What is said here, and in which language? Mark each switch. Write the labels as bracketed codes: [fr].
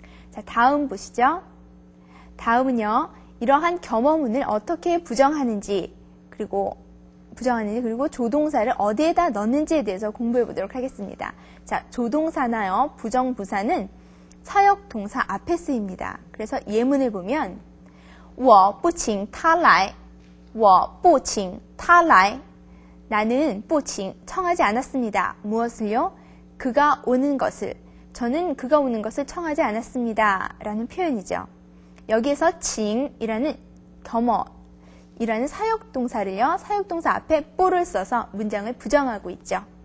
[ko] 자, 다음 보시죠. 다음은요, 이러한 겸어문을 어떻게 부정하는지, 그리고 조동사를 어디에다 넣는지에 대해서 공부해 보도록 하겠습니다. 자, 조동사나요, 부정부사는 사역동사 앞에 쓰입니다. 그래서 예문을 보면 [zh] 我不请他来, 我不请他来. [ko] 나는 不请 청하지 않았습니다. 무엇을요? 그가 오는 것을. 저는 그가 오는 것을 청하지 않았습니다. 라는 표현이죠. 여기에서 칭이라는 겸어이라는 사역동사를요. 사역동사 앞에 不를 써서 문장을 부정하고 있죠.